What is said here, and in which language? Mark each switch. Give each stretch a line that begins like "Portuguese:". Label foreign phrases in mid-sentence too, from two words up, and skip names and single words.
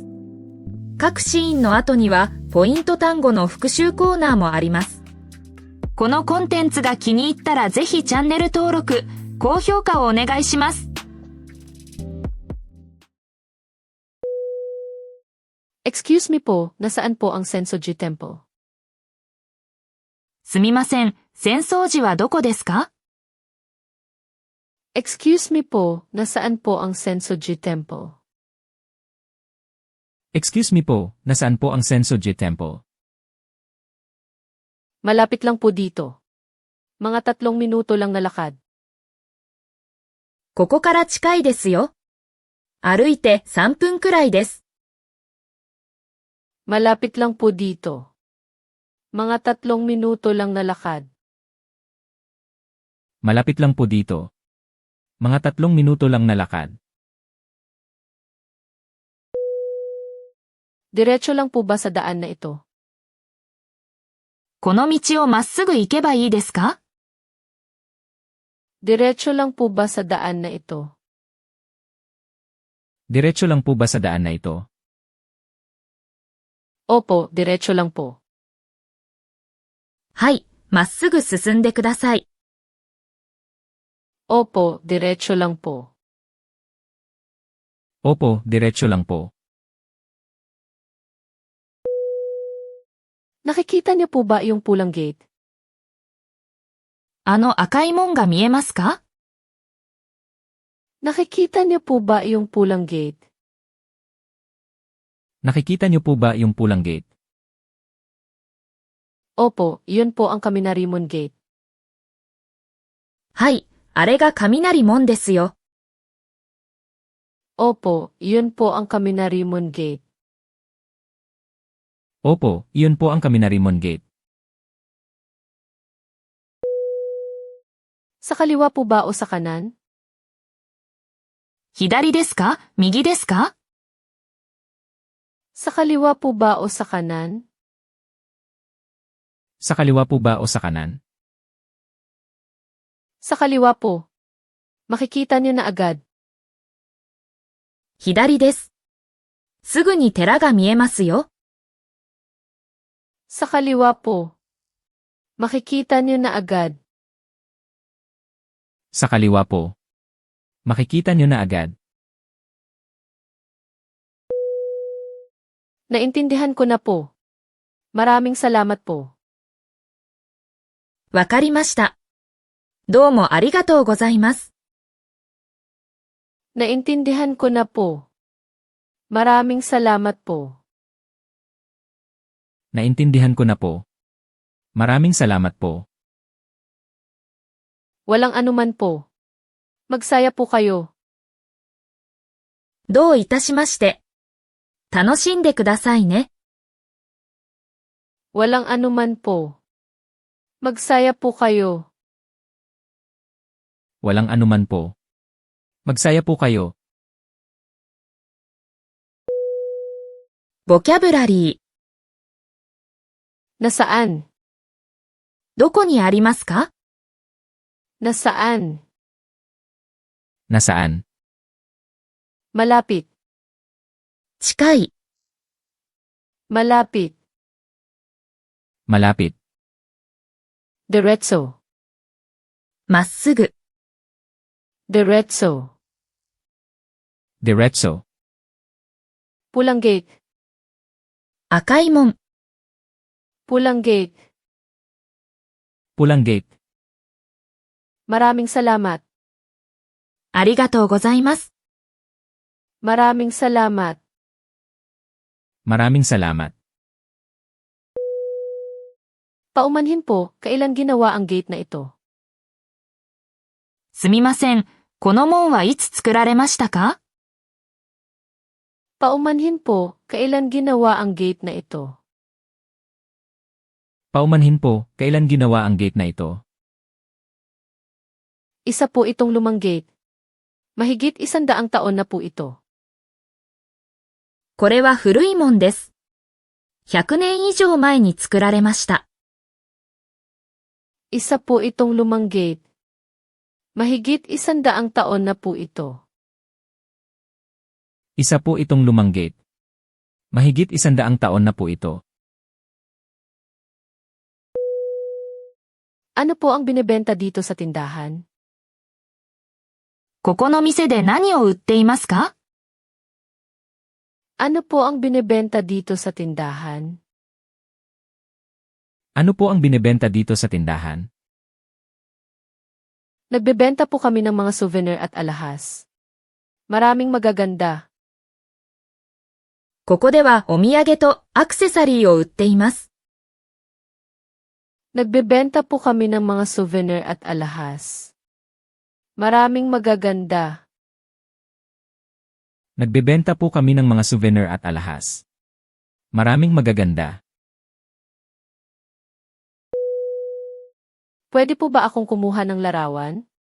Japanese: 各シーンの後にはポイント単語の復習コーナーもあります。このコンテンツが気に入ったらぜひチャンネル登録、高評価をお願いします。
English: Excuse me
Filipino: po, nasaan po ang Sensoji Temple?
Japanese: すみません、浅草寺はどこですか？
English: Excuse me
Filipino: po, nasaan po ang Sensoji Temple?
English: Excuse me
Filipino: po, nasaan po ang Sensoji Temple? Malapit lang po dito. Mga 3 minuto lang na lakad.
Japanese: ここから近いですよ。歩いて3分くらいです。
Filipino: Malapit lang po dito. Mga 3 minuto lang na lakad. Malapit lang po dito. Mga 3 minuto lang na lakad. Diretso lang po ba sa daan na ito?
Japanese: この道をまっすぐ行けばいいですか？
Filipino: Diretso lang po ba sa daan na ito? Diretso lang po ba sa daan na ito? Opo, diretso lang po.
Japanese: はい、まっすぐ進んでください。
Filipino: Opo, diretso lang po. Opo, diretso lang po. Nakikita niyo po ba yung pulang gate?
Japanese: あの赤い門が見えますか？
Filipino: Nakikita niyo po ba yung pulang gate? Nakikita niyo po ba yung pulang gate? Opo, yun po ang Kaminarimon Gate.
Japanese: はい、あれが雷門ですよ。
Filipino: Opo, yun po ang Kaminarimon Gate. Opo, iyon po ang Kaminarimon Gate. Sa kaliwa po ba o sa kanan?
Japanese: 左ですか？右ですか？
Filipino: Sa kaliwa po ba o sa kanan? Sa kaliwa po ba o sa kanan? Sa kaliwa po. Makikita niyo na agad.
Japanese: 左です。すぐに寺が見えますよ。
Filipino: Sa kaliwa po. Makikita niyo na agad. Sa kaliwa po. Makikita niyo na agad. Naintindihan ko na po. Maraming salamat po.
Japanese: わかりました。どうもありがとうございます。
Filipino: Naintindihan ko na po. Maraming salamat po. Naintindihan ko na po. Maraming salamat po. Walang anuman po. Magsaya po kayo.
Japanese: どういたしまして。楽しんでくださいね。
Filipino: Walang anuman po. Magsaya po kayo. Walang anuman po. Magsaya po kayo.
Japanese: ボキャブラリー。
Filipino: Nasaan?
Japanese: どこにありますか？
Filipino: Nasaan? Nasaan? Malapit.
Japanese: 近い。
Filipino: Malapit. Malapit. Diretso.
Japanese: まっすぐ。
Filipino: Diretso. Diretso. Pulang gate.
Japanese: 赤い門。
Filipino: Pulang gate. Pulang gate. Maraming salamat.
Japanese: ありがとうございます。
Filipino: Maraming salamat. Maraming salamat. Paumanhin po, kailan ginawa ang gate na ito?
Japanese: すみません。この門はいつ作られましたか？
Filipino: Paumanhin po, kailan ginawa ang gate na ito? Paumanhin po, kailan ginawa ang gate na ito? Isa po itong lumang gate. Mahigit 100 taon na po ito.
Japanese: これは古い門です。 100年以上前に作られました。
Filipino: Isa po itong lumang gate. Mahigit 100 taon na po ito. Isa po itong lumang gate. Mahigit 100 taon na po ito. Ano po ang binebenta dito sa tindahan?
Japanese: ここの店で何を売っていますか？
Filipino: Ano po ang binebenta dito sa tindahan? Ano po ang binebenta dito sa tindahan? Nagbebenta po kami ng mga souvenir at alahas. Maraming magaganda.
Japanese: ここではお土産とアクセサリーを売っています。
Filipino: Nagbebenta po kami ng mga souvenir at alahas. Maraming magaganda. Nagbebenta po kami ng mga souvenir at alahas. Maraming magaganda. Pwede po ba akong kumuha ng larawan?